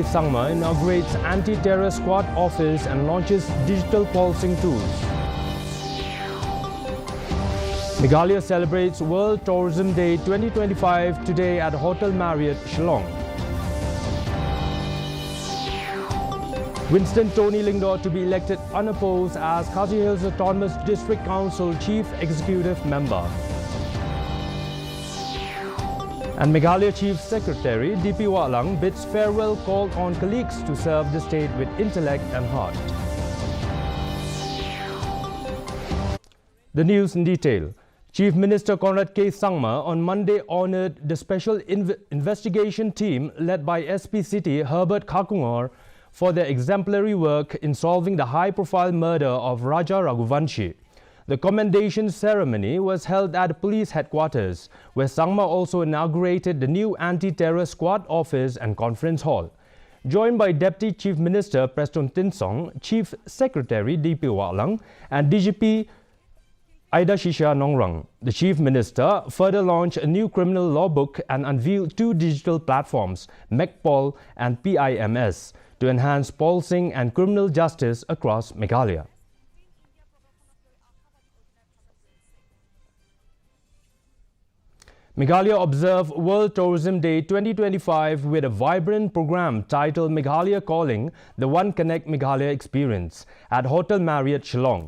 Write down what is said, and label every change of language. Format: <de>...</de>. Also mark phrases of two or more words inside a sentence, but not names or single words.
<en>Sangma inaugurates anti-terror squad office and launches digital pulsing tools. Meghalaya celebrates World Tourism Day 2025 today at Hotel Marriott, Shillong. Winston Tony Lingdor to be elected unopposed as Khasi Hills Autonomous District Council Chief Executive Member. And Meghalaya Chief Secretary D.P. Watlang bids farewell call on colleagues to serve the state with intellect and heart. The news in detail. Chief Minister Conrad K. Sangma on Monday honoured the Special Investigation Team led by SP City Herbert Khakungor for their exemplary work in solving the high-profile murder of Raja Raghuvanshi. The commendation ceremony was held at the police headquarters, where Sangma also inaugurated the new anti-terror squad office and conference hall. Joined by Deputy Chief Minister Preston Tinsong, Chief Secretary D.P. Watlang and DGP Aida Shisha Nongrang, the Chief Minister further launched a new criminal law book and unveiled two digital platforms, MEGPOL and PIMS, to enhance policing and criminal justice across Meghalaya. Meghalaya observed World Tourism Day 2025 with a vibrant program titled Meghalaya Calling, the One Connect Meghalaya Experience at Hotel Marriott, Shillong.</en>